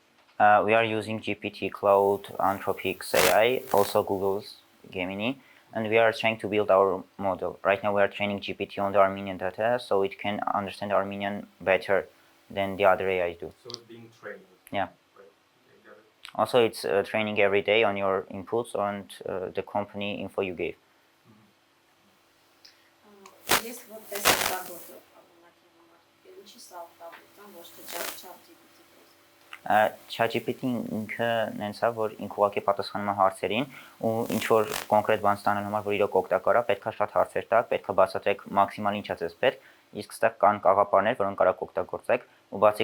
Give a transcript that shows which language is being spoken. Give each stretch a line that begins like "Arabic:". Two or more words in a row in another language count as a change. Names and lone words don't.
English: We are using GPT, Cloud, Anthropic's AI, also Google's Gemini, and we are trying to build our model. Right now we are training GPT on the Armenian data, so it can understand Armenian better than the other AI do. So it's being trained? Yeah. Right. Okay, got it. Also, it's training every day on your inputs and the company info you gave.
Armenian: Ես որպես օգտագործ օրինակի համար ինչի սա օգտագործեմ ոչ թե ChatGPT-ից։ ChatGPT-ն ինքը նենց է, որ ինքը ուղղակի պատասխանում է հարցերին ու ինչ որ կոնկրետ բան ստանալու համար, որ իրոք օգտակար է, պետքա շատ հարցեր տաք, պետքա բացատրեք մաքսիմալ ինչա ձեզ պետք, իսկ ստեղ կան կաղապարներ, որոնք կարաք օգտագործեք ու բացի